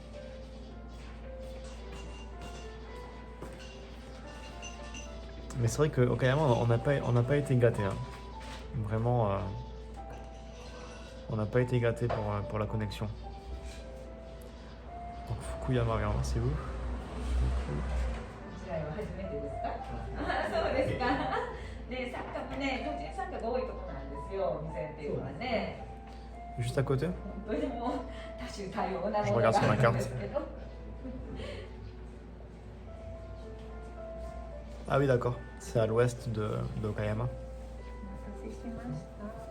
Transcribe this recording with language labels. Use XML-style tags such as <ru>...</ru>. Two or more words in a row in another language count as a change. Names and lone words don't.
<fr>Mais c'est vrai que Okayama, on n'a pas été gâté. Hein. Vraiment, on n'a pas été gâté pour la connexion. Donc Fukuyama, regarde, c'est où?</fr> <ja>そうですか。で、三角ね、途中三角多いところなんですよ、お店っていうのはね。</ja> <fr>Juste à côté?</fr> <ja>本当にもう多種多様な</ja> <fr>Je</fr> <ja>ものが</ja> <fr>regarde sur あ ma</fr> <ja>るん</ja> <fr>carte.</fr> <ja>ですけど。</ja> <fr>Ah oui, d'accord. C'est à l'ouest de Okayama.</fr> <ja>お待たせしました。</ja>